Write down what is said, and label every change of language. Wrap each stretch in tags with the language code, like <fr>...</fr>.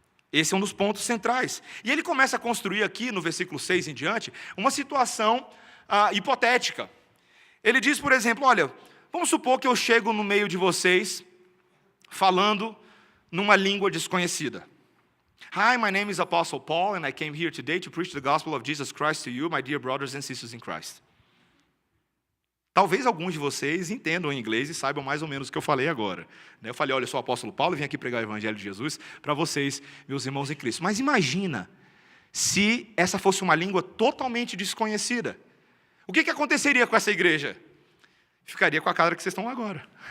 <pt>Esse é um dos pontos centrais. E ele começa a construir aqui, no versículo 6 em diante, uma situação hipotética. Ele diz, por exemplo, olha, vamos supor que eu chego no meio de vocês falando numa língua desconhecida.</pt> <en>Hi, my name is Apostle Paul, and I came here today to preach the gospel of Jesus Christ to you, my dear brothers and sisters in Christ.</en> <pt>Talvez alguns de vocês entendam inglês e saibam mais ou menos o que eu falei agora. Eu falei, olha, eu sou o apóstolo Paulo e vim aqui pregar o evangelho de Jesus para vocês, meus irmãos em Cristo. Mas imagina se essa fosse uma língua totalmente desconhecida. O que aconteceria com essa igreja? Ficaria com a cara que vocês estão agora.</pt>